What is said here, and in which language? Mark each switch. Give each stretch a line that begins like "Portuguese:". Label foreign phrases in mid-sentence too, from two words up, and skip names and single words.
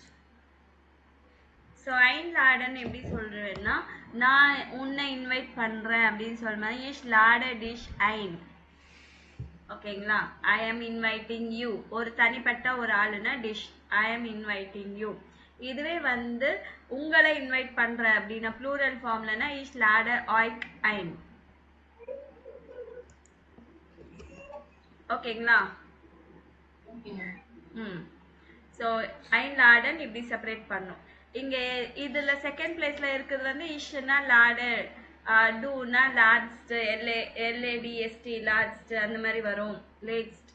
Tamil: ஸோ einladen எப்படி சொல்றேன்னா நான் உன்னை இன்வைட் பண்றேன் அப்படின்னு சொல்ற
German: ich lade dich ein.
Tamil: ஓகேங்களா,
English: I am inviting you.
Tamil: ஒரு தனிப்பட்ட ஒரு ஆளுனா dish,
English: I am inviting you.
Tamil: இதுவே வந்து உங்களை இன்வைட் பண்ற அப்படின்னா
English: plural formlana
German: ich lade euch ein.
Tamil: ஓகேங்களா. ஸோ einladen இப்படி செப்பரேட் பண்ணும். இங்க இதுல
English: second placela
Tamil: இருக்கிறது வந்து இஷ்னா லாடு,
German: duna lädst,
Tamil: எல்ஏடிஎஸ்டி லாட்ஸ்ட் அந்த மாதிரி வரும், லேட்ஸ்ட்.